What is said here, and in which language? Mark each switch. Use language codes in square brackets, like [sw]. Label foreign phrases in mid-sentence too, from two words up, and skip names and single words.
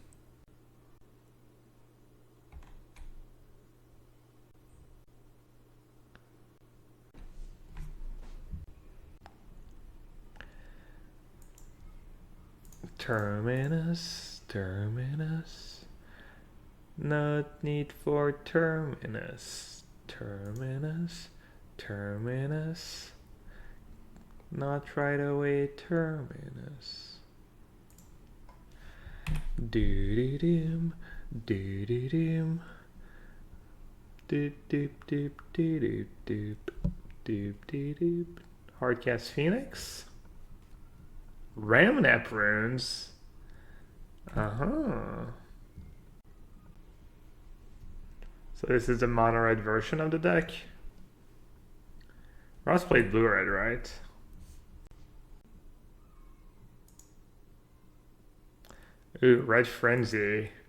[en] Terminus, terminus. No need for terminus. Terminus, terminus. Not right away, terminus. Doo-doo-doom, doo-doo-doom. Doop-doop-doop-doop-doop, doop-doop-doop. Hardcast Phoenix. Ramnap runes. Uh-huh. So this is the mono-red version of the deck. Ross played blue-red, right? Ooh, Red Frenzy.